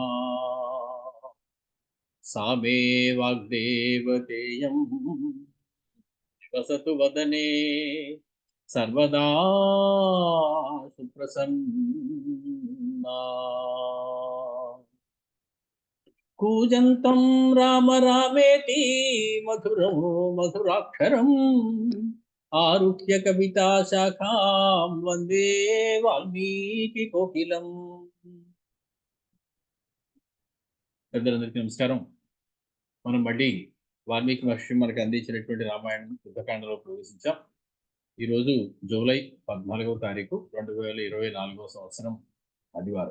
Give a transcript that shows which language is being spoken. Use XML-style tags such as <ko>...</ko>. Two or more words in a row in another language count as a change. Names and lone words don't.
<sa>सा मे वाग्देवतेयं निवसतु वदने सर्वदा सुप्रसन्ना कूजन्तं राम रामेति मधुरो मधुराक्षरम् आरुह्य कविता शाखां वन्दे वाल्मीकि कोकिलम्.</sa> <te>పెద్దలందరికీ నమస్కారం. మనం మళ్ళీ వాల్మీకి మహర్షి మనకు అందించినటువంటి రామాయణం యుద్ధకాండలో ప్రవేశించాం. ఈరోజు జూలై 14వ తారీఖు 2024వ సంవత్సరం ఆదివారం.</te>